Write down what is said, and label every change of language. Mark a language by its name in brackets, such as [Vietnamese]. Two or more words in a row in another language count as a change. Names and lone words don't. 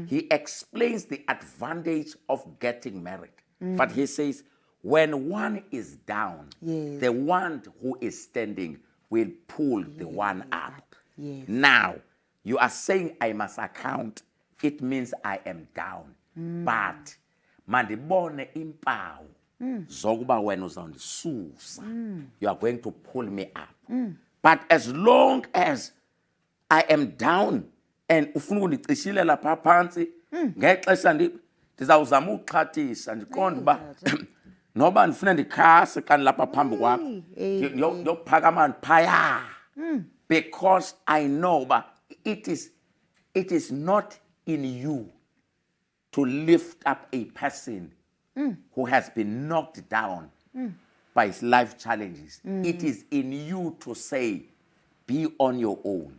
[English] He explains the advantage of getting married. But he says, when one is down, Yes. the one who is standing will pull the one up. Yes. Now, you are saying I must account. It means I am down. [Xhosa] But mandibone impawu zokuba wena uzandisusa. [English] You are going to pull me up. But as long as I am down and [Xhosa] ufuna undicishile lapha phansi ngexesha ndizawuzama ukuxhathisa ndiqonda uba noba ndifuna ndikhase xa ndilapha phambi kwakho yokuphakama phaya. [English] Because I know but it is not in you to lift up a person who has been knocked down by his life challenges. It is in you to say, be on your own.